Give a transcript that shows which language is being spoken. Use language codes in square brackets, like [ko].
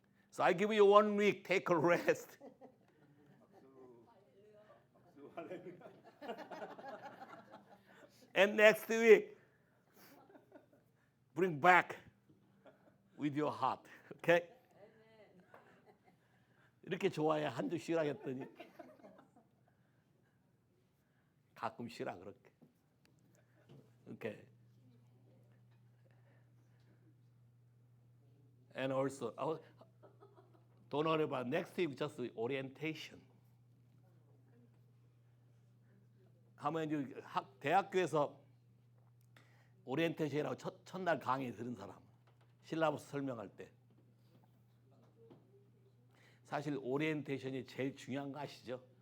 [en] So I give you 1 week, take a rest. And next week, bring back with your heart. Okay? [ko] 이렇게 좋아해. 한 주 쉬라 했더니 가끔 쉬라 그렇게. [en] Okay. And also, don't worry about next week, just orientation. [ko] 하면 대학교에서 오리엔테이션이라고 첫날 강의 들은 사람, 실라버스 설명할 때. 사실 오리엔테이션이 제일 중요한 거 아시죠?